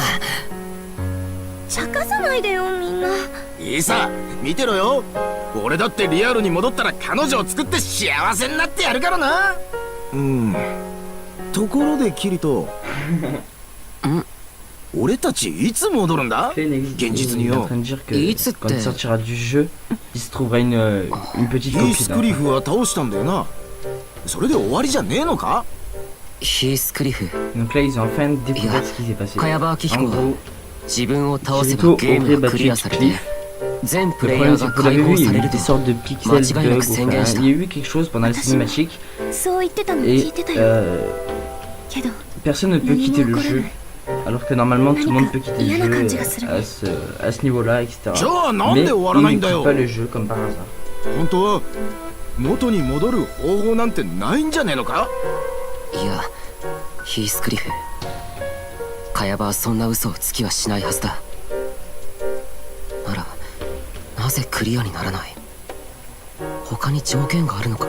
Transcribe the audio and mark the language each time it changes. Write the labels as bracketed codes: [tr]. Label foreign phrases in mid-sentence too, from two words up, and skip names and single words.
[ja] 茶化さないでよみんな。いいさ、見てろよ。俺だってリアルに戻ったら彼女を作って幸せになってやるからな。ところでキリト俺たちいつ戻るんだ。 [fr] Il est en train de dire que quand il sortira du jeu, il se trouvera une petite [ja] ヒース [fr] copine. [ja] クリフは倒したんだよな。それで終わりじゃねえのか。ヒースクリフ。 [fr] Donc là, ils ont enfin découvert ce qui s'est passé. [ja] 茅場明彦 [fr] En [ja] は [fr] gros, [ja] 自分を倒せば [fr] Kirito [ja] ゲーム [fr] aurait [ja] がク [fr] battu [ja] リアされて [fr] Ichiki. [ja] 全プ [fr] Le [ja] レイヤ [fr] problème, [ja] ー [fr] c'est [ja] が [fr] que vous l'avez [ja] 解放 [fr] vu, il y [ja] さ [fr] a [ja] れ [fr] eu [ja] る [fr] des [ja] と [fr] sortes de pixels bugs. Enfin, il y a eu quelque chose pendant la cinématique. [ja] そう言ってたの聞 [fr] Et [ja] いてたよ。けど [fr] personne ne peut quitter le jeu. Alors que normalement, tout le monde peut quitter le jeu à ce niveau-là, etc. Mais il ne quitte pas le jeu comme par hasard. [ja] 本当は元に戻る方法なんてないんじゃねえのか。いや、ヒースクリフ。茅場はそんな嘘をつきはしないはずだ。ならなぜクリアにならない？他に条件があるのか？